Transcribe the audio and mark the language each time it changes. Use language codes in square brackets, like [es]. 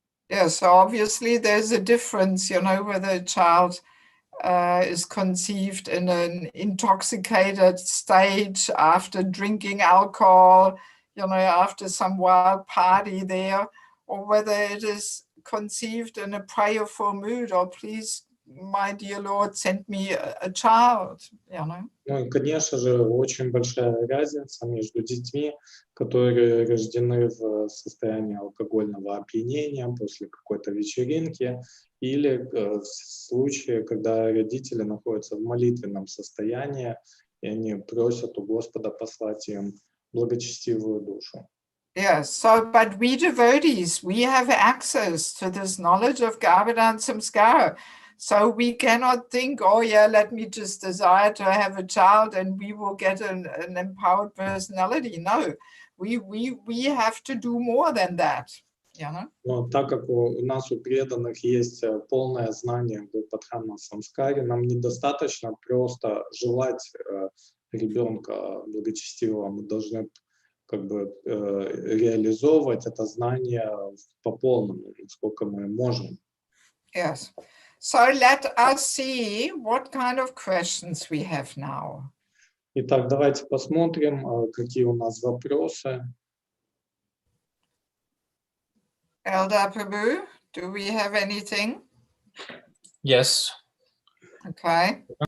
[en] Yeah, so obviously there's a difference, whether a child is conceived in an intoxicated stage after drinking alcohol, after some wild party there, or whether it is conceived in a prayerful mood, or please, my dear Lord, send me a child, [ru] Ну и, конечно же, очень большая разница между детьми, которые рождены в состоянии алкогольного опьянения после какой-то вечеринки, или в случае, когда родители находятся в молитвенном состоянии, и они просят у Господа послать им благочестивую душу. [en] Yes, so, but we devotees, we have access to this knowledge of Garbhadan samskara. So we cannot think, oh yeah, let me just desire to have a child and we will get an empowered personality. No, we have to do more than that. [ru] Но так как у нас, у преданных, есть полное знание о Гarbhadхана самскаре, нам недостаточно просто желать ребенка благочестивого. Мы должны как бы реализовывать это знание по полному, насколько мы можем. [en] Yes. So let us see what kind of questions we have now. [ru] Итак, давайте посмотрим, какие у нас вопросы. [en] Elder Prabhu, do we have anything? Yes. Okay.